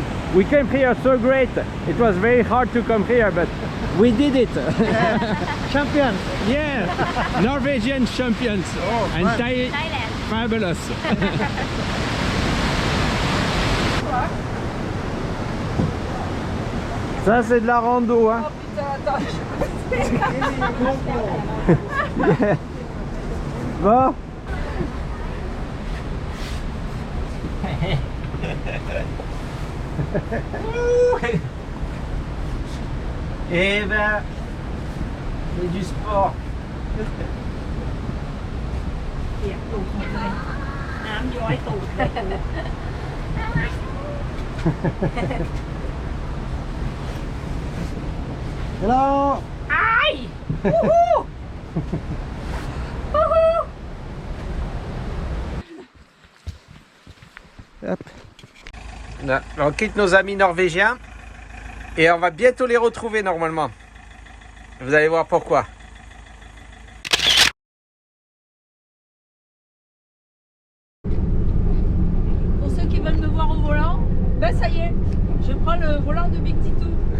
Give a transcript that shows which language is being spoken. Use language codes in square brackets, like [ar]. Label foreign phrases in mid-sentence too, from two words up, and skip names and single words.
[en] We came here so great. It was very hard to come here, but we did it. Champions. Yeah, Norwegian champions. Oh, and Thailand. Fabulous. [fr] Ça c'est de la rando, hein. Oh putain, attends. Bon. Eh ben, c'est du sport. [th] เปียกตูดหมดเลยน้ำย้อยตูดเลย [en] Hello. ไอ้วู้ฮู้วู้ฮู้ [fr] Hop. Là, on quitte nos amis norvégiens et on va bientôt les retrouver normalement. Vous allez voir pourquoi. Pour ceux qui veulent me voir au volant, ben ça y est, je prends le volant de Big Titou.